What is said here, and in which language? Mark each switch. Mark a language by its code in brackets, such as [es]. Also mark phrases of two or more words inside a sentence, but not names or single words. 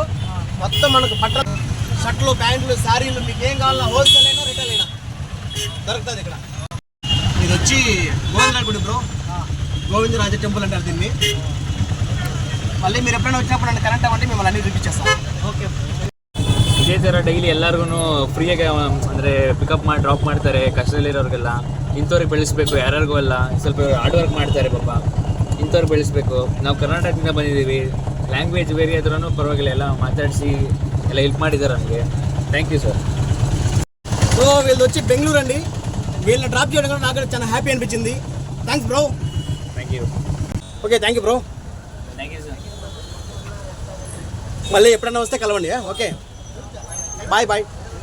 [te] మొత్తం మనకు బట్టలు, షర్ట్లు, ప్యాంట్లు, శారీలు, మీకు ఏం కావాలన్నా హోల్సేల్ అయినా రిటైల్ అయినా దొరుకుతుంది ఇక్కడ. ఇది వచ్చి గోవిందరాజ గుడి బ్రో, గోవిందరాజ టెంపుల్ అంటారు దీన్ని. మళ్ళీ మీరు ఎప్పుడైనా వచ్చినప్పుడు నన్ను కరెంట్ అవ్వండి, మిమ్మల్ని అన్ని చూపించేస్తాను. [kn] ಓಕೆ, ಇದೇ ಥರ ಡೈಲಿ ಎಲ್ಲರಿಗೂ ಫ್ರೀಯಾಗಿ ಅಂದರೆ ಪಿಕಪ್ ಮಾಡಿ ಡ್ರಾಪ್ ಮಾಡ್ತಾರೆ. ಕಷ್ಟದಲ್ಲಿರೋರಿಗೆಲ್ಲ ಇಂಥವ್ರಿಗೆ ಬೆಳೆಸಬೇಕು, ಯಾರ್ಯಾರಿಗೂ ಎಲ್ಲ ಸ್ವಲ್ಪ [en] hard work [kn] ಮಾಡ್ತಾರೆ ಪಾಪ, ಇಂಥವ್ರಿಗೆ ಬೆಳೆಸಬೇಕು. ನಾವು ಕರ್ನಾಟಕದಿಂದ ಬಂದಿದ್ದೀವಿ, ಲ್ಯಾಂಗ್ವೇಜ್ ಬೇರೆ ಆದ್ರೂ ಪರವಾಗಿಲ್ಲ, ಎಲ್ಲ ಮಾತಾಡಿಸಿ ಎಲ್ಲ ಹೆಲ್ಪ್ ಮಾಡಿದ್ದಾರೆ ನಮಗೆ. [en] thank you sir. [te] సో వీళ్ళు వచ్చి బెంగళూరు అండి. వీళ్ళని డ్రాప్ చేయడం కూడా నాకు చాలా హ్యాపీ అనిపించింది. [en] thanks bro. thank you. okay, thank you bro. thank you sir. [te] మళ్ళీ ఎప్పుడైనా వస్తే కలవండి. [en] okay, bye bye.